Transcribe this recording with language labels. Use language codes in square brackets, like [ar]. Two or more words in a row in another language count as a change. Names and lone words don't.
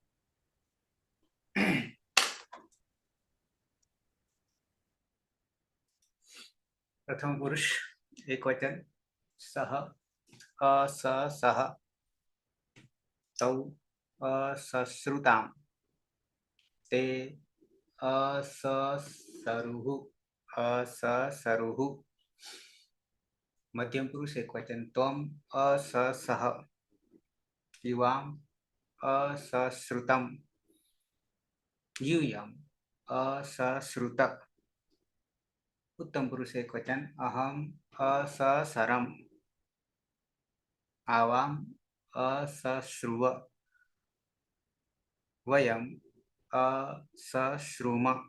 [sa] પ્રથમ પુરુષ એક વચન સહ અસસહ તૌ અસશ્રુતામ તે અસસરુઃ. મધ્યમ પુરુષ એક વચન ત્વમ અસસઃ યુવામ અસશ્રુતમ यूयम अश्रुत. उत्तम पुरुष एक वचन अहम अससरम आवाम असश्रुव वयम असश्रुम।